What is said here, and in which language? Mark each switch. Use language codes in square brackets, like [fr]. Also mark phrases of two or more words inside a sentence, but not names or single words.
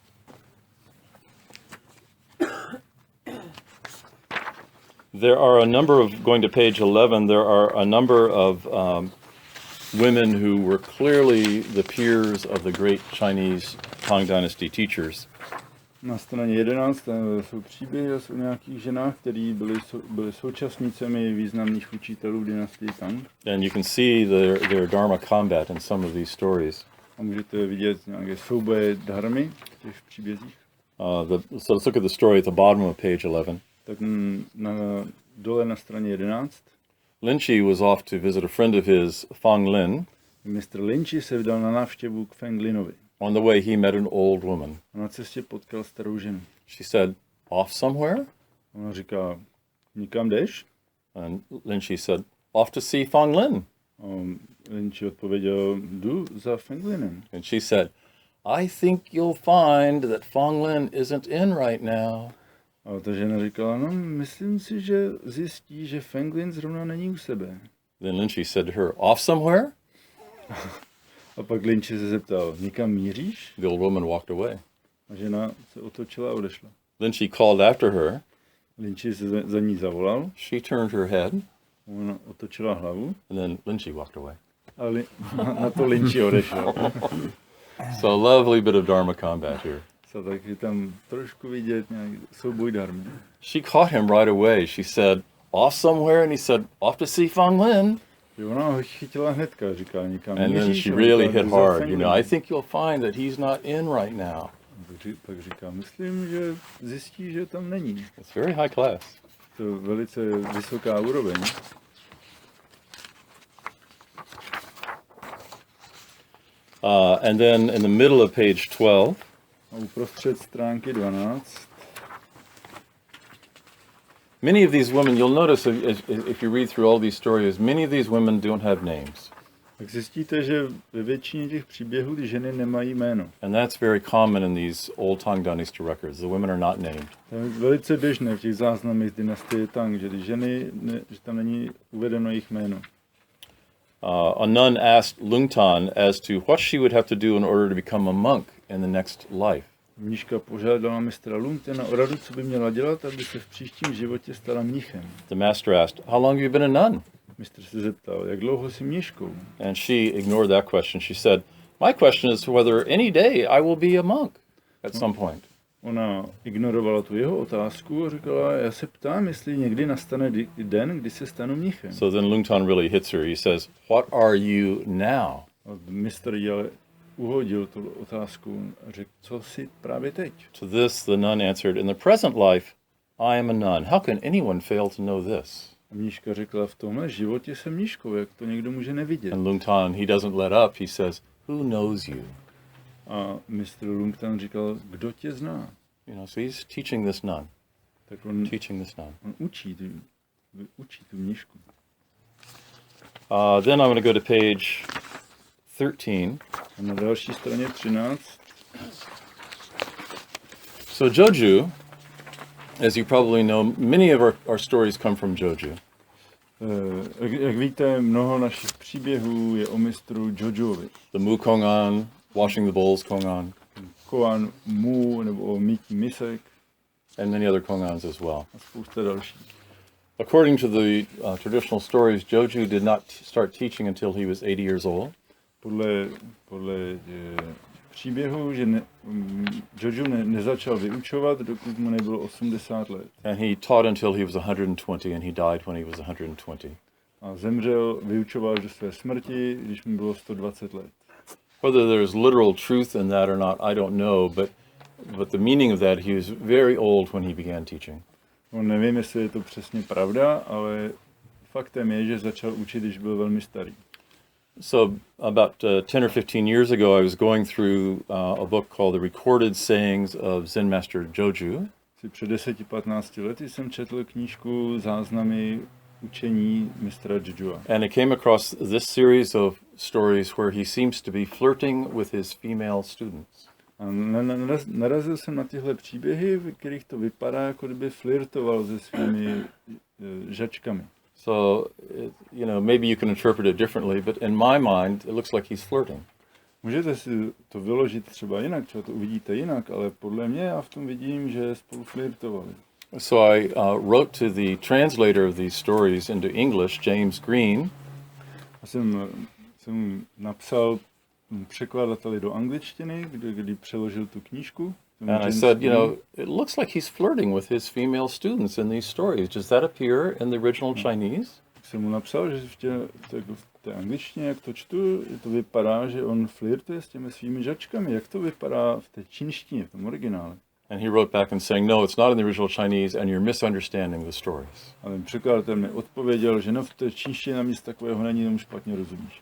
[en] There are a number of, going to page 11, there are a number of women who were clearly the peers of the great Chinese Tang Dynasty teachers. [cs] Na straně 11 jsou příběhy o nějakých ženách, které byly současnicemi významných učitelů dynastie Tang. [en] And you can see their dharma combat in some of these stories. [cs] A můžete vidět nějaké souboje dharmy v těch příbězích. [en] So let's look at the story at the bottom of page 11. [cs] Tak dole na straně 11. [en] Lin Chi was off to visit a friend of his, Fang Lin. [cs] Mistr Lin Chi se vydal na návštěvu k Feng Linovi. [en] On the way, he met an old woman. [cs] A na cestě potkal starou ženu. [en] She said, off somewhere? [cs] Ona říká, nikam jdeš? [en] And Lin Chi said, off to see Fang Lin. [cs] A Lin Chi odpověděl, jdu za Feng Linem. [en] And she said, I think you'll find that Fang Lin isn't in right now. [cs] A ta žena říkala, no, myslím si, že zjistí, že Feng Lin zrovna není u sebe. [en] Then Lin Chi said to her, off somewhere? [cs] A pak Lin Chi se zeptal, nikam míříš? [en] The old woman walked away. [cs] A žena se otočila a odešla. [en] Lin Chi called after her. [cs] Lin Chi se za ní zavolal. [en] She turned her head. [cs] Ona otočila hlavu. [en] And then Lin Chi walked away. [cs] A na to Lin Chi odešel. [en] So a lovely bit of dharma combat here. So, [cs] tak je tam trošku vidět nějaký souboj dharmy. [en] She caught him right away. She said, off somewhere? And he said, off to see Fang Lin. [cs] Ona ho chytila hnedka, říká nikam [en] And then [cs] míříš? [en] she really hit hard. You know, I think you'll find that he's not in right now. [cs] Pak říká, myslím, že zjistí, že tam není. [en] It's very high class. [cs] To je velice vysoká úroveň. [en] And then in the middle of page 12, [cs] A uprostřed stránky 12. [en] many of these women, you'll notice if you read through all these stories, many of these women don't have names. [cs] Tak zjistíte, že ve většině těch příběhů ty ženy nemají jméno. [en] And that's very common in these old Tang Dynasty records. The women are not named. [cs] To je velice běžné v těch záznamech z dynastie Tang, že ty ženy, že tam není uvedeno jejich jméno. [en] A nun asked Lungtan as to what she would have to do in order to become a monk in the next life. [cs] Mníška požádala mistra Lungtena o radu, co by měla dělat, aby se v příštím životě stala mnichem. [en] The master asked, how long have you been a nun? [cs] Mistr se zeptal, jak dlouho jsi mníškou? [en] And she ignored that question. She said, my question is whether any day I will be a monk at some point. [cs] Ona ignorovala tu jeho otázku a říkala, já se ptám, jestli někdy nastane den, kdy se stanu mnichem. [en] So then Lungtan really hits her. He says, what are you now? [cs] A mistr jí ale uhodil tu otázku a řekl, co jsi právě teď? [en] To this the nun answered, in the present life I am a nun. How can anyone fail to know this? [cs] A mníška řekla, v tomhle životě jsem mníškou, jak to někdo může nevidět. [en] And Lungtan, he doesn't let up. He says, who knows you? [cs] A mistr Lungtan říkal, kdo tě zná? [en] You know, so he's teaching this nun. [cs] Tak on učí tu mníšku. [en] Then I'm going to go to page 13. [cs] A na další straně 13. [en] So Joju, as you probably know, many of our stories come from Joju. Jak víte, mnoho našich příběhů je o mistru Jojuovi. The Mu Kongan, washing the bowls Kongan. Kwan, Mu, [cs] nebo o mýtí misek. [en] And many other Kongans as well. [cs] A spousta dalších. [en] According to the traditional stories, Joju did not start teaching until he was 80 years old. [cs] Podle příběhu, že Joju nezačal vyučovat, dokud mu nebylo 80 let. [en] And he taught until he was 120, and he died when he was 120. [cs] A zemřel, vyučoval do své smrti, když mu bylo 120 let. [en] Whether there's literal truth in that or not, I don't know, but the meaning of that, he was very old when he began teaching. [cs] No, nevím, jestli je to přesně pravda, ale faktem je, že začal učit, když byl velmi starý. [en] So about 10 or 15 years ago, I was going through a book called The Recorded Sayings of Zen Master Joju. [cs] před 10-15 lety jsem četl knížku Záznamy učení mistra Jejua. [en] And it came across this series of stories where he seems to be flirting with his female students. [cs] A narazil jsem na tyhle příběhy, v kterých to vypadá, jako kdyby flirtoval se svými žačkami. [en] So, maybe you can interpret it differently, but in my mind, it looks like he's flirting. [cs] Můžete si to vyložit třeba jinak, třeba to uvidíte jinak, ale podle mě já v tom vidím, že spolu flirtovali. [en] So I wrote to the translator of these stories into English, James Green. [cs] A jsem napsal překladateli do angličtiny, kdy přeložil tu knížku. [en] And I said, it looks like he's flirting with his female students in these stories. Does that appear in the original Chinese? [cs] Jsem mu napsal, že v té angličtině, jak to čtu, to vypadá, že on flirtuje s těmi svými žačkami. Jak to vypadá v té čínštině, v tom originále? [en] And he wrote back and saying, no, it's not in the original Chinese and you're misunderstanding the stories. [cs] Ale překladatel mi odpověděl, že no, v té čínštině na nic takového není, tomu špatně rozumíš.